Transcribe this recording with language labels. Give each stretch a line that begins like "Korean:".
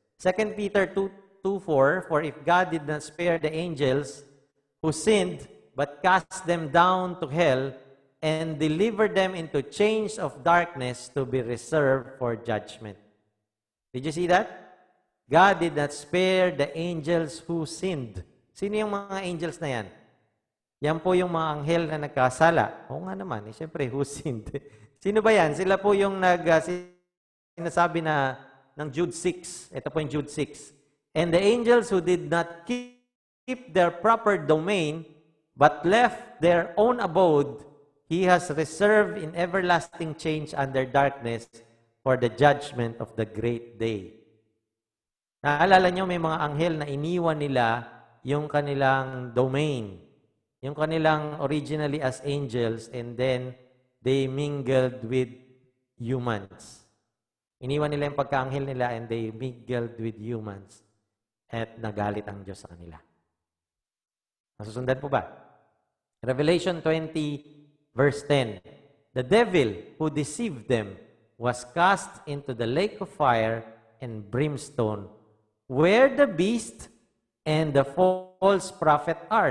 English: 2 Peter 2:4, for if God did not spare the angels who sinned, but cast them down to hell, and deliver them into chains of darkness to be reserved for judgment. Did you see that? God did not spare the angels who sinned.
Filipino: Sino yung mga angels na yan? Yan po yung mga anghel na nagkasala. Oo nga naman, siyempre,
English: who sinned?
Filipino: Sino ba yan? Sila po yung sinasabi na ng Jude 6. Ito po yung Jude 6.
English: And the angels who did not keep their proper domain, but left their own abode, He has reserved in everlasting change under darkness for the judgment of the great day.
Filipino: Naalala nyo, may mga anghel na iniwan nila yung kanilang domain. Yung kanilang
English: originally as angels, and then they mingled with humans.
Filipino: Iniwan nila yung pagkaanghel nila,
English: and they mingled with humans.
Filipino: At nagalit ang Diyos sa kanila. Nasusundan po ba?
English: Revelation 20, Verse 10, the devil who deceived them was cast into the lake of fire and brimstone, where the beast and the false prophet are.